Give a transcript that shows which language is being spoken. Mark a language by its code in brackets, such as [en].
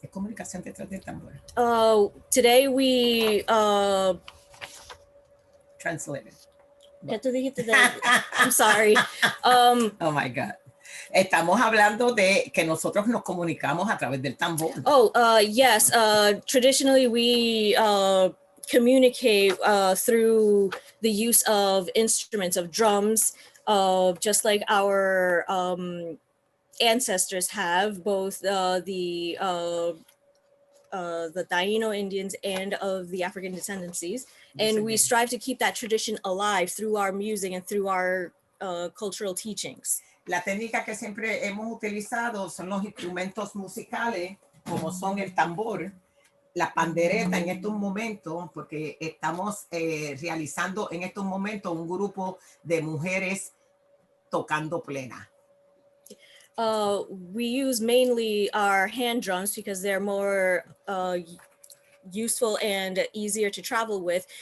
[es] Es comunicación detrás del tambor. [en] Today we Translated. [es] ¿Qué tú dijiste? [en] I'm sorry. Oh my God. [es] Estamos hablando de que nosotros nos comunicamos a través del tambor. [en] Yes. Traditionally, we communicate through the use of instruments, of drums, just like our ancestors have, both the Taino Indians and of the African descendancies. And we strive to keep that tradition alive through our music and through our cultural teachings. [es] La técnica que siempre hemos utilizado son los instrumentos musicales, como son el tambor, la pandereta en estos momentos, porque estamos realizando en estos momentos un grupo de mujeres tocando plena. [en] We use mainly our hand drums because they're more useful and easier to travel with.